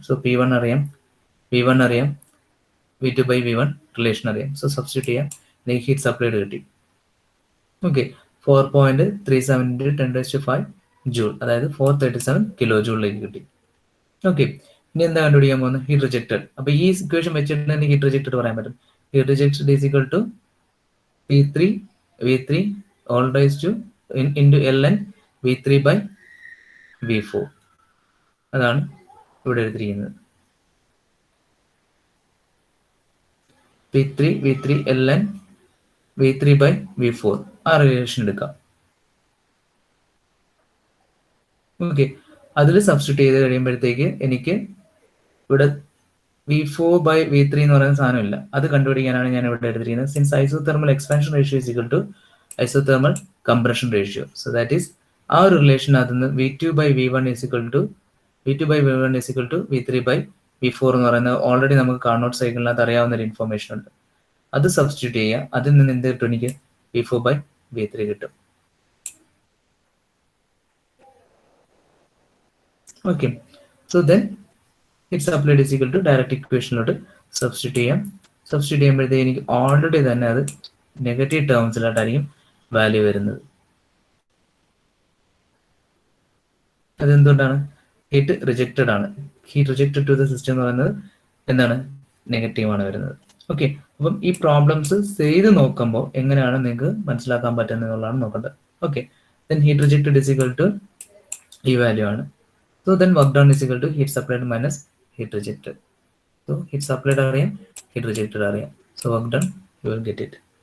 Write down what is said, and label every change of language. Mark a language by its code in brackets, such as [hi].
[ml] So P1 അറിയാം, V1 അറിയാം, V2 by V1 relation അറിയാം. സോ സബ്സ്റ്റിറ്റ്യൂട്ട് ചെയ്യാം. എനിക്ക് ഹീറ്റ് സപ്ലൈഡ് കിട്ടി. ഓക്കെ, 4.37 × 10⁵ ജൂൾ, അതായത് 437 കിലോ ജൂളിലേക്ക് കിട്ടി. ഓക്കെ, ഇനി എന്താ കണ്ടുപിടിക്കാൻ പോകുന്നത്? Heat rejected. അപ്പൊ ഈ ഇക്വേഷൻ വെച്ചിട്ട് എനിക്ക് ഹീറ്റ് റിജക്റ്റഡ് പറയാൻ പറ്റും. [en] Heat rejected is equal to P3 V3 all raised to into ln V3 by V4. [ml] അതാണ് ഇവിടെ എഴുതിയിരിക്കുന്നത്. P3 V3 ln V3 by V4 ആ റിലേഷൻ എടുക്കാം. ഓക്കെ, അതിൽ സബ്സ്റ്റിറ്റ്യൂട്ട് ചെയ്ത് കഴിയുമ്പോഴത്തേക്ക് എനിക്ക് ഇവിടെ V4 by V3 എന്ന് പറയുന്ന സാധനമില്ല. അത് കണ്ടുപിടിക്കാനാണ് ഞാൻ ഇവിടെ എടുത്തിരിക്കുന്നത്. [en] since isothermal expansion ratio is equal to isothermal compression ratio, so that is [ml] ആ ഒരു റിലേഷൻ അതിന് V2 by V1 is equal to V3 by V4 എന്ന് പറയുന്നത് ഓൾറെഡി നമുക്ക് കാർനോട്ട് സൈക്കിളിനകത്ത് അറിയാവുന്ന ഒരു ഇൻഫോർമേഷൻ ഉണ്ട്. അത് സബ്സ്റ്റിറ്റ്യൂട്ട് ചെയ്യുക. അതിൽ നിന്ന് എന്ത് കിട്ടും? എനിക്ക് V4 by V3 കിട്ടും. Okay, [en] so then it's applied is equal to [ml] direct ഇക്വേഷനിലോട്ട് substitute ചെയ്യാം. സബ്സ്റ്റിറ്റ്യൂട്ട് ചെയ്യുമ്പോഴത്തേക്ക് എനിക്ക് ഓൾറെഡി തന്നെ അത് നെഗറ്റീവ് ടേംസിലോട്ടായിരിക്കും വാല്യൂ വരുന്നത്. അതെന്തുകൊണ്ടാണ്? ഹീറ്റ് റിജക്റ്റഡ് ആണ്. Heat rejected to the system എന്ന് പറയുന്നത് എന്താണ്? നെഗറ്റീവ് ആണ് വരുന്നത്. ഓക്കെ, അപ്പം ഈ പ്രോബ്ലംസ് ചെയ്ത് നോക്കുമ്പോൾ എങ്ങനെയാണ് നിങ്ങൾക്ക് മനസ്സിലാക്കാൻ പറ്റുന്നത് എന്നുള്ളതാണ് നോക്കേണ്ടത്. [en] Okay, then heat rejected is equal to ഈ value ആണ്. So then work done is equal to heat supplied minus heat rejected. So heat supplied അറിയാം, heat rejected അറിയാം. So work done, you will get it.